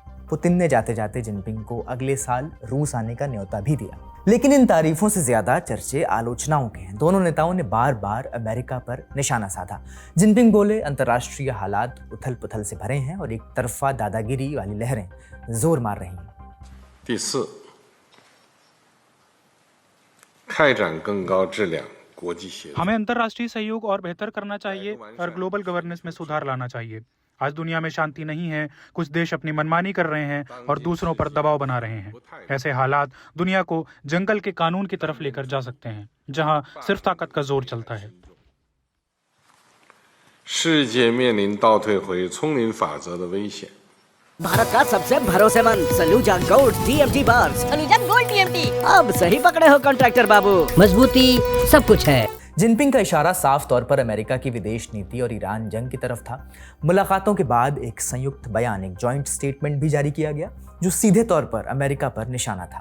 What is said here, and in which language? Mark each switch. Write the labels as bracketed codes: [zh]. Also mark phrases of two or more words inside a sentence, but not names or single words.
[hi] पुतिन ने जाते जाते जिनपिंग को अगले साल रूस आने का न्योता भी दिया। लेकिन इन तारीफों से ज्यादा चर्चे आलोचनाओं के हैं। दोनों नेताओं ने बार बार अमेरिका पर निशाना साधा। जिनपिंग बोले, अंतर्राष्ट्रीय हालात उथल पुथल से भरे हैं और एक तरफा दादागिरी वाली लहरें जोर मार रही हैं। [zh] 第四，开展更高质量国际协作。 [hi] हमें अंतर्राष्ट्रीय सहयोग और बेहतर करना चाहिए और [en] global governance [hi] में सुधार लाना चाहिए। आज दुनिया में शांति नहीं है, कुछ देश अपनी मनमानी कर रहे हैं और दूसरों पर दबाव बना रहे हैं। ऐसे हालात दुनिया को जंगल के कानून की तरफ लेकर जा सकते हैं, जहां सिर्फ ताकत का जोर चलता है। [zh] 世界面临倒退回丛林法则的危险。 [hi] भारत का सबसे भरोसेमंद सलूजा गोल्ड TMT बार्स। सलूजा गोल्ड TMT। अब सही पकड़े हो कॉन्ट्रैक्टर बाबू, मजबूती सब कुछ है। जिनपिंग का इशारा साफ तौर पर अमेरिका की विदेश नीति और ईरान जंग की तरफ था। मुलाकातों के बाद एक संयुक्त बयान, एक [en] joint statement [hi] भी जारी किया गया जो सीधे तौर पर अमेरिका पर निशाना था।